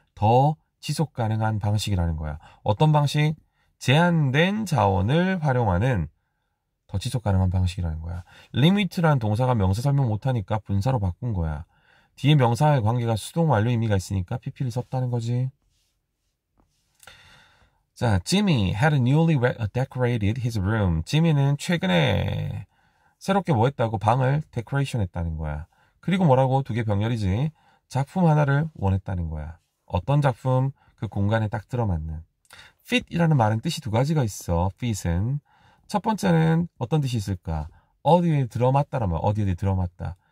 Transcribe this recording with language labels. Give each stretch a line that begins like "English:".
Korean: 더 지속 가능한 방식이라는 거야. 어떤 방식? 제한된 자원을 활용하는 더 지속 가능한 방식이라는 거야. limit라는 동사가 명사 설명 못하니까 분사로 바꾼 거야. 뒤에 명사와의 관계가 수동 완료 의미가 있으니까 pp를 썼다는 거지.
English: 자, Jimmy had newly decorated his room.
Korean: 지미는 최근에 새롭게 뭐 했다고? 방을 데코레이션 했다는 거야. 그리고 뭐라고? 두 개 병렬이지. 작품 하나를 원했다는 거야. 어떤 작품? 그 공간에 딱 들어맞는. fit이라는 말은 뜻이 두 가지가 있어. fit은. 첫 번째는 어떤 뜻이 있을까? 어디에 들어맞다라면 어디에 들어맞다.